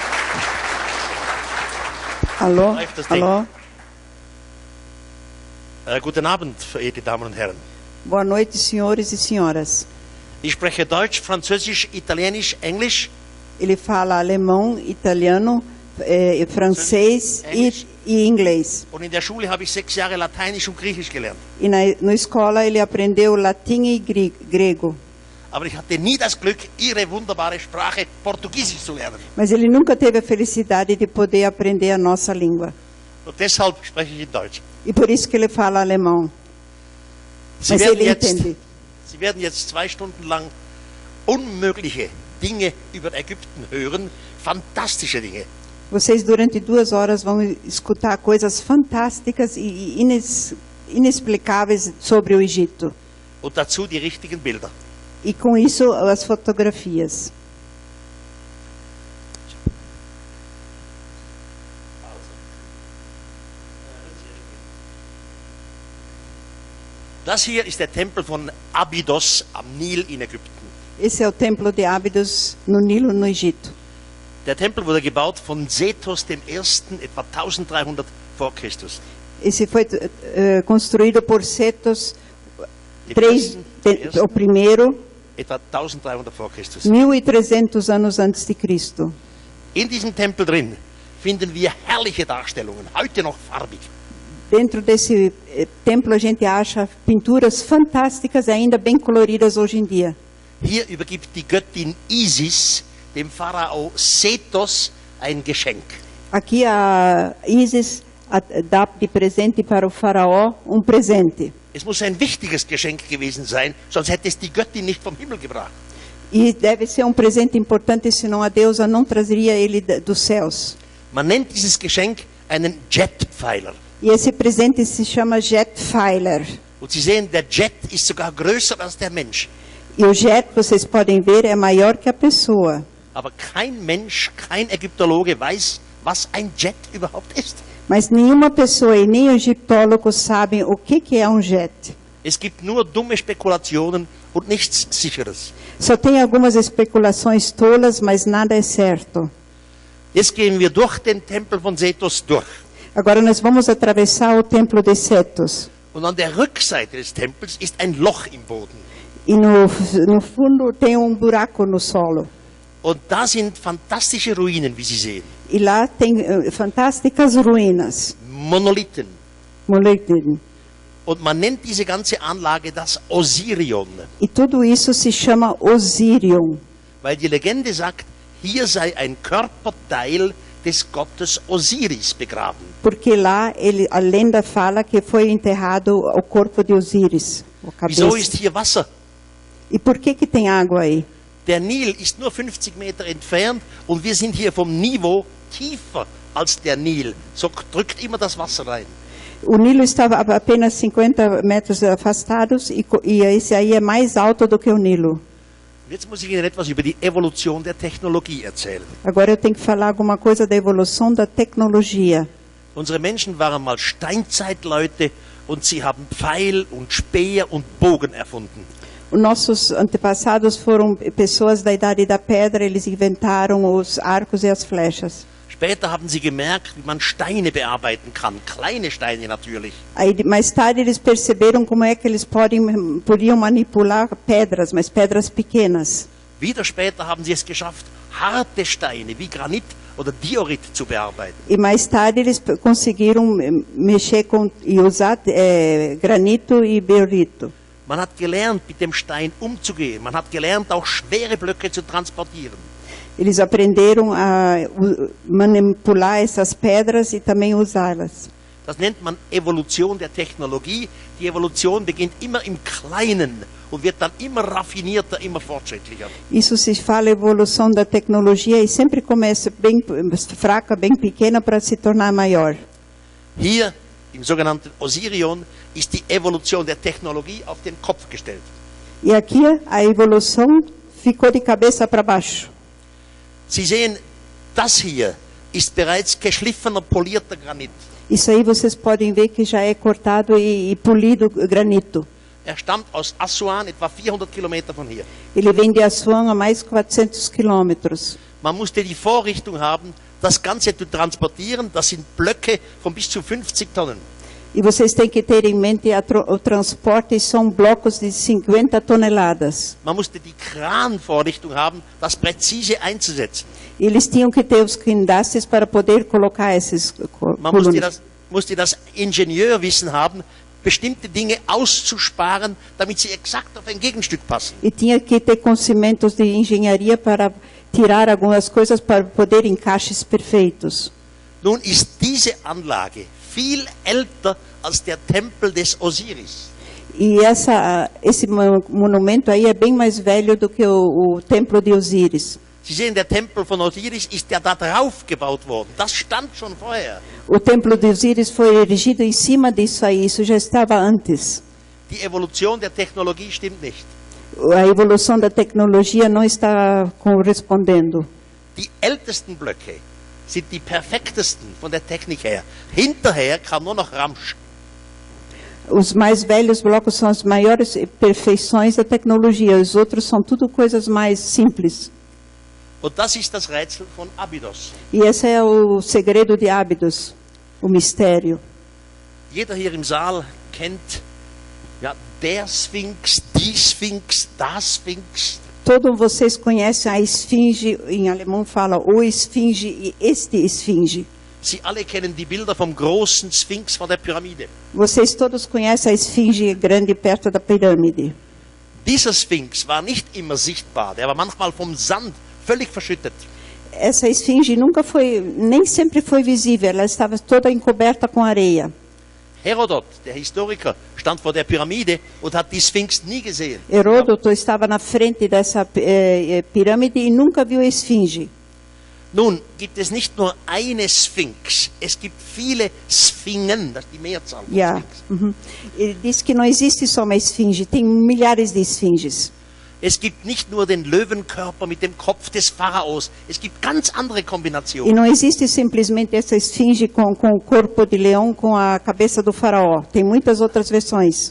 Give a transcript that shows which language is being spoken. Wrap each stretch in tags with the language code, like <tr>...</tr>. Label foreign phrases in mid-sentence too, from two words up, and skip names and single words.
<pt>Alô?</pt> <de>Läuft das Ding?</de> <pt>Alô?</pt> <de>Guten Abend, verehrte Damen und Herren.</de> <pt>Boa noite, senhores e senhoras.</pt> <de>Ich spreche Deutsch, Französisch, Italienisch, Englisch.</de> <pt>Ele fala alemão, italiano, francês</pt> <de>Englisch.</de> <pt>e inglês.</pt> <de>Und in der Schule habe ich 6 Jahre Lateinisch und Griechisch gelernt.</de> <pt>E na escola ele aprendeu latim e grego.</pt> <de>Aber ich hatte nie das Glück, Ihre wunderbare Sprache Portugiesisch zu lernen.</de> <pt>Mas ele nunca teve a felicidade de poder aprender a nossa língua.</pt> <de>Und deshalb spreche ich in Deutsch.</de> <pt>E por isso que ele fala alemão.</pt> <de>Sie</de> <pt>Mas</pt> <de>werden,</de> <pt>ele</pt> <de>jetzt,</de> <pt>entende.</pt> <de>Sie werden jetzt 2 Stunden lang unmögliche Dinge über Ägypten hören, fantastische Dinge.</de> <pt>Vocês durante 2 horas vão escutar coisas fantásticas e inexplicáveis sobre o Egito.</pt> <de>Und dazu die richtigen Bilder.</de> <pt>E com isso as fotografias.</pt> <de>Das hier ist der Tempel von Abydos am Nil in Ägypten.</de> <pt>Esse é o templo de Abydos no Nilo, no Egito.</pt> <de>Der Tempel wurde gebaut von Sethos I. etwa 1300 vor Christus.</de> <pt>Esse foi construído por Setos o primeiro,</pt> <de>Etwa 1300 vor Christus.</de> <pt>1300 anos antes de Cristo.</pt> <de>In diesem Tempel drin finden wir herrliche Darstellungen, heute noch farbig.</de> <pt>Dentro desse templo a gente acha pinturas fantásticas, ainda bem coloridas hoje em dia.</pt> <de>Hier übergibt die Göttin Isis dem Pharao Sethos ein Geschenk.</de> <pt>Aqui a Isis dá de presente para o faraó presente.</pt> <de>Es muss ein wichtiges Geschenk gewesen sein, sonst hätte es die Göttin nicht vom Himmel gebracht.</de> <pt>E deve ser presente importante, senão a deusa não trazeria ele dos céus.</pt> <de>Man nennt dieses Geschenk einen Jetpfeiler.</de> <pt>E esse presente se chama Jetpfeiler.</pt> <de>Und Sie sehen, der Jet ist sogar größer als der Mensch.</de> <pt>E o jet, vocês podem ver, é maior que a pessoa.</pt> <de>Aber kein Mensch, kein Ägyptologe weiß, was ein Jet überhaupt ist.</de> <pt>Mas nenhuma pessoa e nem os egiptólogos sabem o que é jet.</pt> <de>Es gibt nur dumme Spekulationen und nichts Sicheres.</de> <pt>Só tem algumas especulações tolas, mas nada é certo.</pt> <de>Jetzt gehen wir durch den Tempel von Sethos durch.</de> <pt>Agora nós vamos atravessar o templo de Setos.</pt> <de>Und an der Rückseite des Tempels ist ein Loch im Boden.</de> <pt>E no fundo tem buraco no solo.</pt> <de>Und da sind fantastische Ruinen, wie Sie sehen.</de> <pt>E lá tem fantásticas ruínas.</pt> <de>Monolithen.</de> <pt>Monolithen.</pt> <de>Und man nennt diese ganze Anlage das Osirion.</de> <pt>E tudo isso se chama Osirion.</pt> <de>Weil die Legende sagt, hier sei ein Körperteil des Gottes Osiris begraben.</de> <pt>Porque lá a lenda fala que foi enterrado o corpo de Osíris.</pt> <de>Wieso ist hier Wasser?</de> <pt>E por que tem água aí?</pt> <de>Der Nil ist nur 50 Meter entfernt und wir sind hier vom Niveau tiefer als der Nil. So drückt immer das Wasser rein.</de> <pt>O Nilo estava apenas 50 metros afastados e esse aí é mais alto do que o Nilo.</pt> <de>Jetzt muss ich Ihnen etwas über die Evolution der Technologie erzählen.</de> <pt>Agora eu tenho que falar alguma coisa da evolução da tecnologia.</pt> <de>Unsere Menschen waren mal Steinzeitleute und sie haben Pfeil und Speer und Bogen erfunden.</de> <pt>Os nossos antepassados foram pessoas da idade da pedra, eles inventaram os arcos e as flechas.</pt> <de>Später haben sie gemerkt, wie man Steine bearbeiten kann, kleine Steine natürlich.</de> <pt>Aí mais tarde eles perceberam como é que eles podiam manipular pedras, mas pedras pequenas.</pt> <de>Wieder später haben sie es geschafft, harte Steine wie Granit oder Diorit zu bearbeiten.</de> <pt>E mais tarde eles conseguiram mexer e usar granito e biorito.</pt> <de>Man hat gelernt, mit dem Stein umzugehen. Man hat gelernt, auch schwere Blöcke zu transportieren.</de> <pt>Eles aprenderam a manipular essas pedras e também usá-las.</pt> <de>Das nennt man Evolution der Technologie. Die Evolution beginnt immer im Kleinen und wird dann immer raffinierter, immer fortschrittlicher.</de> <pt>Isso se fala evolução da tecnologia e sempre começa bem fraca, bem pequena para se tornar maior.</pt> <de>Hier im sogenannten Osirion ist die Evolution der Technologie auf den Kopf gestellt.</de> <pt>E aqui a evolução ficou de cabeça para baixo.</pt> <de>Sie sehen, das hier ist bereits geschliffener, polierter Granit.</de> <pt>Isso aí vocês podem ver que já é cortado e polido granito.</pt> <de>Stammt aus Assuan, etwa 400 Kilometer von hier.</de> <pt>Ele vem de Assuan a mais de 400 quilômetros.</pt> <de>Man musste die Vorrichtung haben, das Ganze zu transportieren, das sind Blöcke von bis zu 50 Tonnen.</de> <pt>E vocês têm que ter em mente o transporte são blocos de 50 toneladas.</pt> <de>Man musste die Kranvorrichtung haben, das präzise einzusetzen.</de> <pt>Eles tinham que ter os guindastes para poder colocar esses</pt> <de>Man</de> <pt>colunas.</pt> <de>musste das Ingenieurwissen haben, bestimmte Dinge auszusparen, damit sie exakt auf ein Gegenstück passen.</de> <pt>E tinha que ter conhecimentos de engenharia para tirar algumas coisas para poder encaixes perfeitos.</pt> <de>Nun ist diese Anlage viel älter als der Tempel des Osiris.</de> <pt>E esse monumento aí é bem mais velho do que o templo de Osíris.</pt> <de>Sie sehen, der Tempel von Osiris ist ja da drauf gebaut worden. Das stand schon vorher.</de> <pt>O templo de Osíris foi erigido em cima disso aí, isso já estava antes.</pt> <de>Die Evolution der Technologie stimmt nicht.</de> <pt>A evolução da tecnologia não está correspondendo.</pt> <de>Die ältesten Blöcke sind die perfektesten von der Technik her. Hinterher kam nur noch Ramsch.</de> <pt>Os mais velhos blocos são as maiores perfeições da tecnologia, os outros são tudo coisas mais simples.</pt> <de>Und das ist das Rätsel von Abydos.</de> <pt>E esse é o segredo de Abydos, o mistério.</pt> <de>Jeder hier im Saal kennt ja, der Sphinx, die Sphinx, das Sphinx.</de> <pt>Todos vocês conhecem a esfinge, em alemão fala o esfinge e este esfinge.</pt> <de>Sie alle kennen die Bilder vom großen Sphinx von der Pyramide.</de> <pt>Vocês todos conhecem a esfinge grande perto da pirâmide.</pt> <de>Dieser Sphinx war nicht immer sichtbar, der war manchmal vom Sand völlig verschüttet.</de> <pt>Essa esfinge nem sempre foi visível, ela estava toda encoberta com areia.</pt> <de>Herodot, der Historiker, stand vor der Pyramide und hat die Sphinx nie gesehen.</de> <pt>Heródoto estava na frente dessa pirâmide e nunca viu a esfinge.</pt> <de>Nun gibt es nicht nur eine Sphinx, es gibt viele Sphingen, das ist die Mehrzahl von Yeah. Sphinx.</de> <pt>Ele disse que não existe só uma esfinge, tem milhares de esfinges.</pt> <de>Es gibt nicht nur den Löwenkörper mit dem Kopf des Pharaos, es gibt ganz andere</de> <pt>E</pt> <de>Kombinationen.</de> <pt>não existe simplesmente essa esfinge com o corpo de leão com a cabeça do faraó. Tem muitas outras versões.</pt>